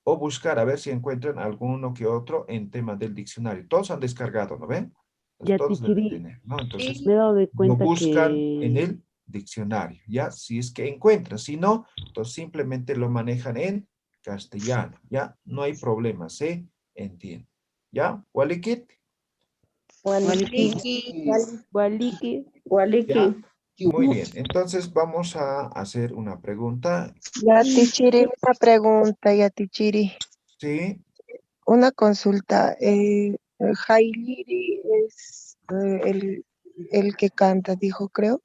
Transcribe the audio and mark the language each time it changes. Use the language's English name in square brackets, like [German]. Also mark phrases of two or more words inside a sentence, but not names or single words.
[Spanish] o buscar a ver si encuentran alguno que otro en tema del diccionario. Todos han descargado, ¿no ven? Ya, Todos deben Tichiri, tener, ¿no? Entonces, me he dado de lo cuenta buscan en que el diccionario, ¿ya? Si es que encuentran, si no, entonces simplemente lo manejan en castellano, ¿ya? No hay problema, se entiende, ¿ya? ¿Walikit? [Aymara] Waliki. Waliki. [Spanish] ¿Ya? Muy bien, entonces vamos a hacer una pregunta. Ya, Tichiri, una pregunta, ya, Tichiri. Sí, Una consulta. Jailiri es el que canta, dijo, creo.